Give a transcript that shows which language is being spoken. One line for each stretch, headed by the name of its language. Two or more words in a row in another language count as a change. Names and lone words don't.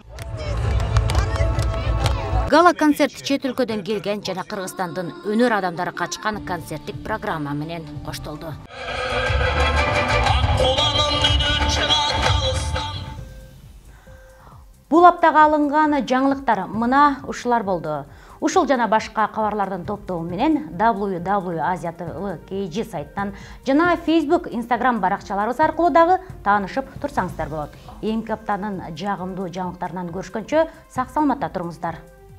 Kyrgyz: Гала концерт чет өлкөдөн келген жана Кыргызстандын өнөр адамдары катышкан концерттик программа менен коштолду. Бул аптага алынган жаңылыктар мына ушулар болду. Ушул жана башка кабарлардын топтогу менен www.asia.tv.kg сайттан жана Facebook, Instagram баракчаларыбыз аркылуу дагы таанышып турсаңыздар болот. Эң аптанын жагымдуу жаңылыктарынан көрүшкөнчө сак саламатта туруңуздар.